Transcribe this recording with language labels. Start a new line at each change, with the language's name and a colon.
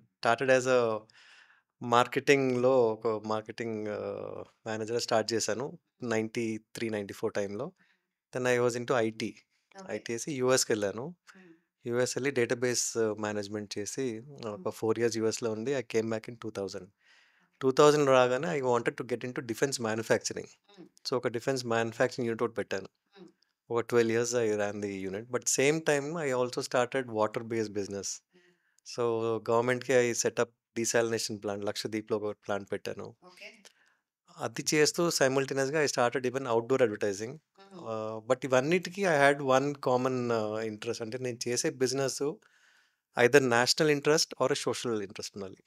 English: Started as a మార్కెటింగ్లో ఒక marketing manager start చేశాను 93-94 టైంలో. Then I was into IT.
Telugu: IT చేసి యూఎస్కి వెళ్ళాను. యూఎస్ వెళ్ళి డేటాబేస్ మేనేజ్మెంట్ చేసి ఒక 4 years యూఎస్లో ఉండి
English: I came back in 2000 రాగానే I wanted to get into defence manufacturing.
Telugu: So ఒక డిఫెన్స్ మ్యానుఫ్యాక్చరింగ్ యూనిట్ ఒకటి పెట్టాను.
English: ఒక 12 years I ran the unit. But same time I also started water-based business.
Telugu: So గవర్నమెంట్కి
English: I set up
Telugu: desalination plant లక్షద్వీప్లో ఒక plant పెట్టాను.
English: Okay.
Telugu: అది చేస్తూ
English: సైమల్టేనియస్గా I started even outdoor advertising. But ఇవన్నిటికీ I had one common interest.
Telugu: అంటే నేను చేసే business
English: either national interest or social interest
Telugu: ఉండాలి.